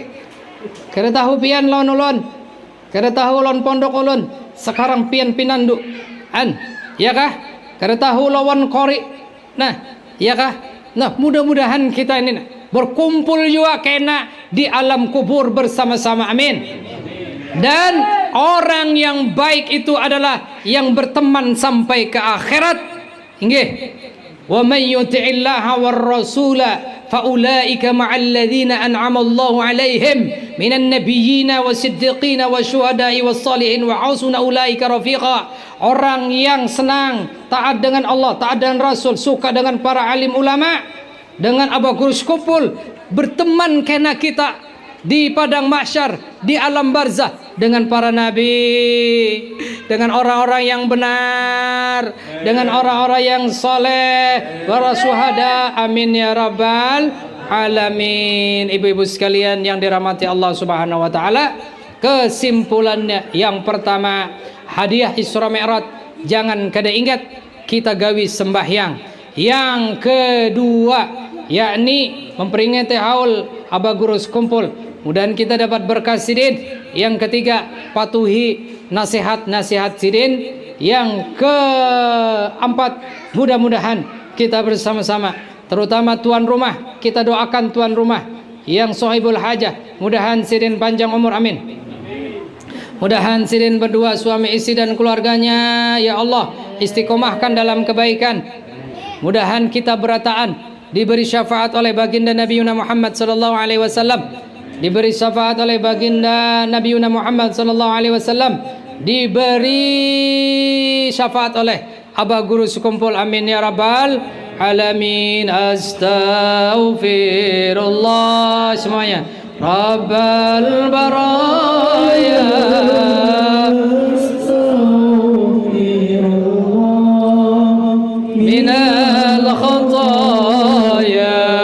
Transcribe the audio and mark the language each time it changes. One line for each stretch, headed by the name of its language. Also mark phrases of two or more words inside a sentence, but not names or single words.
Banjar: Kada tahu pian lawan ulun. Kada tahu lawan pondok ulun. Sekarang pian pinandu. Ya kah? Kada tahu lawan kori. Nah, ya kah?
Indonesian: Nah, mudah-mudahan kita ini berkumpul juga kena di alam kubur bersama-sama, amin. Dan orang yang baik itu adalah yang berteman sampai ke akhirat. Nggih.
Arabic: ومن يطع الله والرسول فأولئك مع الذين أنعم الله عليهم من النبيين والصديقين والشهداء والصالحين وحسن أولئك رفيقا.
Indonesian: Orang yang senang, taat dengan Allah, taat dengan Rasul, suka dengan para alim ulama, dengan abah guru sekumpul, berteman kena kita di padang mahsyar, di alam barzah dengan para nabi, dengan orang-orang yang benar, dengan orang-orang yang soleh, para syuhada,
Arabic: آمين يا رب العالمين.
Banjar: Ibu-ibu sekalian yang dirahmati
Arabic: الله سبحانه وتعالى,
Banjar: kesimpulannya yang pertama, hadiah Isra Mi'raj jangan kada ingat, kita gawi sembahyang. Yang kedua, yakni memperingati haul abah guru sekumpul, mudahan kita dapat berkah sidin. Yang ketiga, patuhi nasihat-nasihat sidin. Yang keempat, mudah-mudahan kita bersama-sama, terutama tuan rumah, kita doakan tuan rumah yang
Arabic: صاحب الحاجة,
Banjar: mudahan sidin panjang umur, amin. Mudahan sidin berdua suami istri dan keluarganya,
Arabic: يا الله,
Banjar: istiqomahkan dalam kebaikan. Mudahan kita berataan diberi syafaat oleh baginda Nabi Muhammad
Arabic: صلى الله عليه وسلم,
Banjar: diberi syafaat oleh baginda Nabi Muhammad
Arabic: صلى الله عليه وسلم,
Banjar: diberi syafaat oleh abah guru sekumpul,
Arabic: آمين يا رب العالمين.
Indonesian: Astaghfirullah semuanya.
Arabic: رب البرايا من الخطايا